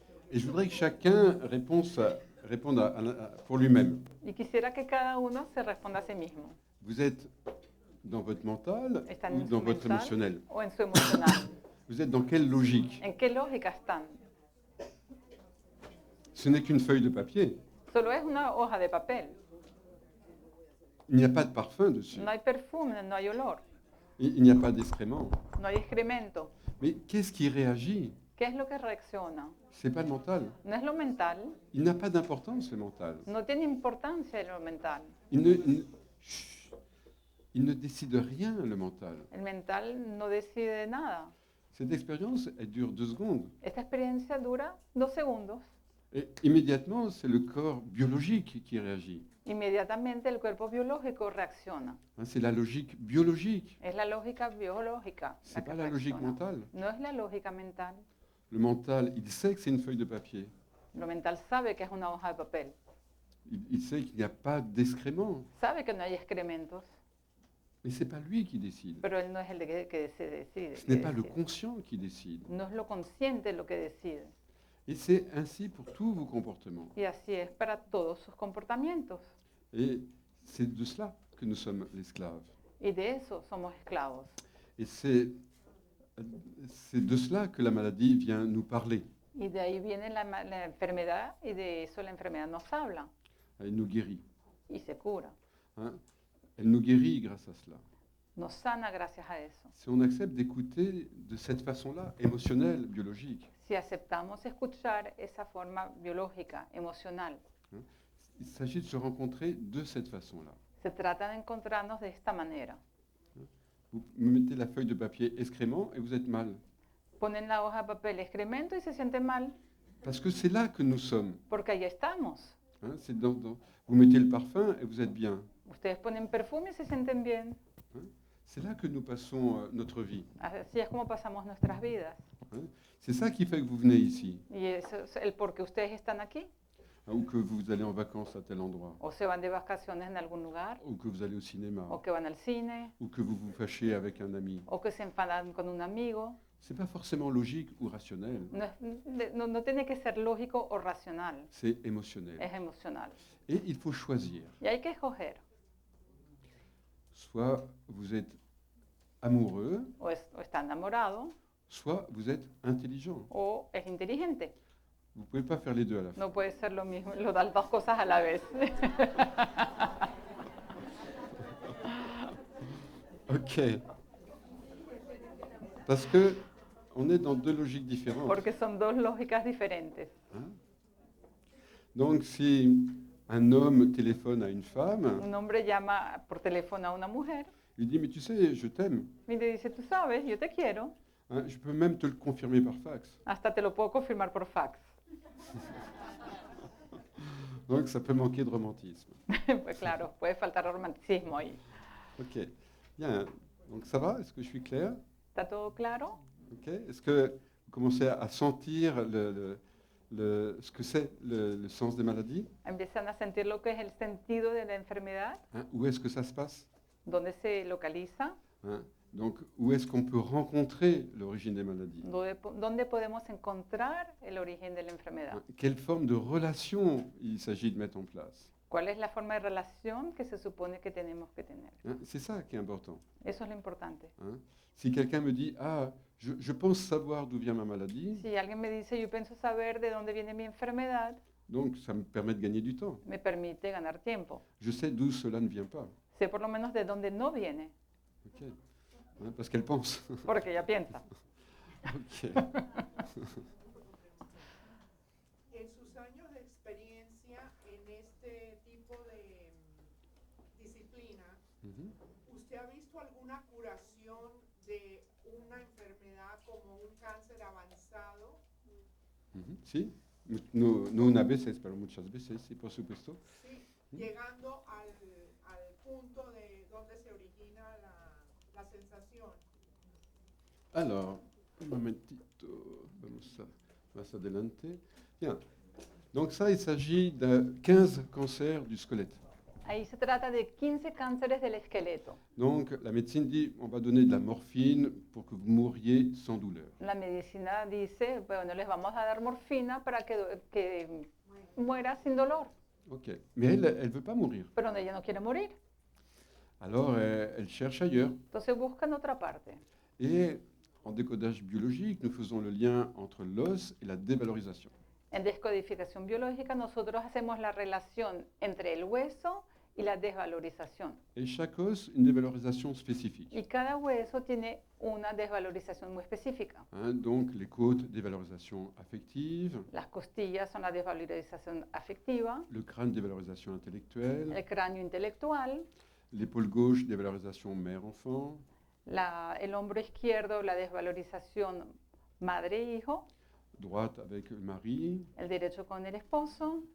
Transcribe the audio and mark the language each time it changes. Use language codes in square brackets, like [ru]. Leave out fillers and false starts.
[fr] Et je voudrais que chacun réponde pour lui-même. [es] Y quisiera que cada uno se responda a sí mismo. [fr] Vous êtes dans votre mental [es] ¿Están [fr] ou [es] en [fr] dans [es] su [fr] votre mental émotionnel? [es] o en su emocional? [fr] Vous êtes dans quelle logique? [es] ¿En qué lógica están? [fr] Ce n'est qu'une feuille de papier. [es] Solo es una hoja de papel. [fr] Il n'y a pas de parfum dessus. [es] No hay perfume, no hay olor, [fr] Il n'y a pas d'excréments. [es] no hay excremento. [fr] Mais qu'est-ce qui réagit? [es] ¿Qué es lo que reacciona? [fr] C'est pas le mental. [es] No es lo mental, [fr] Il n'a pas d'importance, le mental. [es] no tiene importancia lo mental. [fr] Chut. Il ne décide rien, le mental. [es] El mental no decide nada. [fr] Cette expérience, elle dure 2 secondes. [es] Esta experiencia dura 2 segundos. [fr] Et immédiatement, c'est le corps biologique qui réagit. [es] Inmediatamente el cuerpo biológico reacciona. [fr] Hein, c'est la logique biologique. [es] Es la lógica biológica. [fr] C'est [es] que [fr] pas la logique [es] reacciona. [fr] mentale. [es] No es la lógica mental. [fr] Le mental, il sait que c'est une feuille de papier. [es] Lo mental sabe que es una hoja de papel. [fr] Il sait qu'il n'y a pas d'excréments. [es] Sabe que no hay excrementos, [fr] Mais c'est pas lui qui décide. [es] pero él no es el que se decide. [fr] Ce n'est pas le conscient qui décide. [es] No es lo consciente lo que decide. [fr] Et c'est ainsi pour tous vos comportements. [es] Y así es para todos sus comportamientos. [fr] Et c'est de cela que nous sommes l'esclave. [es] Y de eso somos esclavos. [fr] Et c'est de cela que la maladie vient nous parler. [es] Y de ahí viene la enfermedad y de eso la enfermedad nos habla [fr] Elle nous guérit. [es] y se cura. [fr] Hein. Elle nous guérit grâce à cela. [es] Nos sana gracias a eso. [fr] Si on accepte d'écouter de cette façon-là, émotionnelle, biologique, [es] Si aceptamos escuchar esa forma biológica, emocional, [fr] il s'agit de se rencontrer de cette façon-là. [es] se trata de encontrarnos de esta manera. [fr] Vous mettez la feuille de papier excrément et vous êtes mal. [es] Ponen la hoja de papel excremento y se sienten mal, [fr] Parce que c'est là que nous sommes. [es] porque ahí estamos. [fr] Hein, vous mettez le parfum et vous êtes bien. [es] Ustedes ponen perfume y se sienten bien. [fr] C'est là que nous passons notre vie. [es] Así es como pasamos nuestras vidas. [fr] Hein. C'est ça qui fait que vous venez ici, [es] Y eso es el por qué ustedes están aquí, [fr] hein, ou que vous allez en vacances à tel endroit, [es] o se van de vacaciones en algún lugar, [fr] ou que vous allez au cinéma, [es] o que van al cine, [fr] ou que vous vous fâchez avec un ami. [es] o que se enfadan con un amigo. [fr] C'est pas forcément logique ou rationnel, [es] No tiene que ser lógico o racional, [fr] c'est émotionnel. [es] es emocional. [fr] Et il faut choisir. [es] Y hay que escoger, [fr] Soit vous êtes amoureux, [es] o está enamorado [fr] soit vous êtes intelligent. [es] o es inteligente. [fr] Vous ne pouvez pas faire les deux à la fois. [es] No puede ser lo mismo, las dos cosas a la vez. Ok. [fr] Parce que on est dans 2 logiques différentes. [es] Porque son dos lógicas diferentes. [fr] Hein. Donc si un homme téléphone à une femme, [es] Un hombre llama por teléfono a una mujer [fr] il dit mais tu sais, je t'aime. [es] y le dice, tú sabes, yo te quiero. [fr] Hein, je peux même te le confirmer par fax. [es] Hasta te lo puedo confirmar por fax. [fr] Donc ça peut manquer de romantisme. [es] Pues claro, puede faltar romanticismo ahí. [fr] Ok. Bien. Donc ça va? Est-ce que je suis clair? [es] ¿Está todo claro? Ok. [fr] Est-ce que vous commencez à sentir ce que c'est le sens des maladies? [es] Empiezan a sentir lo que es el sentido de la enfermedad, [fr] Hein, où est-ce que ça se passe? [es] dónde se localiza, [fr] Hein, donc où est-ce qu'on peut rencontrer l'origine des maladies? [es] dónde podemos encontrar el origen de la enfermedad. [fr] Hein, quelle forme de relation il s'agit de mettre en place? [es] ¿Cuál es la forma de relación que se supone que tenemos que tener? [fr] Hein, c'est ça qui est important. [es] Eso es lo importante. [fr] Hein. Si quelqu'un me dit ah je pense savoir d'où vient ma maladie, [es] Si alguien me dice, yo pienso saber de dónde viene mi enfermedad, [fr] donc ça me permet de gagner du temps. [es] me permite ganar tiempo. [fr] Je sais d'où cela ne vient pas. [es] Sé por lo menos de dónde no viene, Ok. [fr] Hein, parce qu'elle pense. [es] porque ella piensa. Ok. En sus años de experiencia en este tipo de disciplina, Mhm. ¿usted ha visto alguna curación de una enfermedad como un cáncer avanzado Sí, una veces, pero muchas veces, sí, por supuesto. Sí, llegando al punto de donde se origina la sensación. Alors, un momentito, vamos más adelante. [fr] Bien. Donc ça, il s'agit de 15 cancers du squelette. [es] Ahí se trata de 15 cánceres del esqueleto. [fr] Donc la médecine dit, on va donner de la morphine pour que vous mouriez sans douleur. [es] La medicina dice, bueno, les vamos a dar morfina para que muera sin dolor. [fr] Ok, mais elle ne veut pas mourir. [es] Pero ella no quiere morir. [fr] Alors elle cherche ailleurs. [es] Entonces busca en otra parte. [fr] Et en décodage biologique, nous faisons le lien entre l'os et la dévalorisation. [es] En descodificación biológica nosotros hacemos la relación entre el hueso y la desvalorización. [fr] Et chaque os, une dévalorisation spécifique. [es] Y cada hueso tiene una desvalorización muy específica. [fr] Donc les côtes, dévalorisation affective, [es] Las costillas son la desvalorización afectiva, [fr] le crâne, dévalorisation intellectuelle, [es] el cráneo intelectual, [fr] l'épaule gauche, dévalorisation mère-enfant, [es] el hombro izquierdo, la desvalorización madre-hijo, [fr] droite avec le mari, [es] el derecho con el esposo,